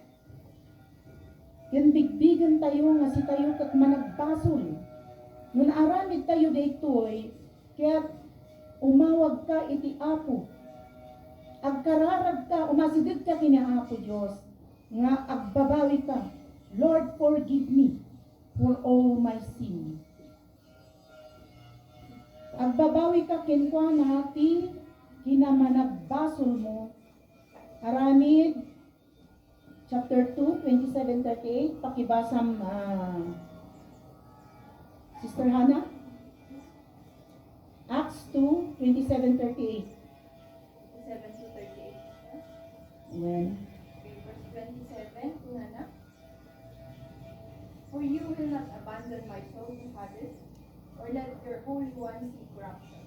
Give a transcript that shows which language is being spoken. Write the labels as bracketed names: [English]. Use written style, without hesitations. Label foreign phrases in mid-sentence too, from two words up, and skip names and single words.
[Iloko] Ken bigbigan tayo nga si tayo ket managbasol. Nun aramid tayo daytoy ket umawag ka iti Apo. Agkararag ka, umasideg ka kinaapo Dios nga agbabawi ka. [English] Lord, forgive me for all my sin. [Iloko] Agbabawi ka kenkwana ti kinamanagbasol mo. Aramid chapter 2, 27-38, pakibasam Sister Hannah. Acts 2, 27-38. 7-38. Amen. [English] Okay, verse 27, Hannah. For you will not abandon my soul to Hades, or let your Holy One see corruption.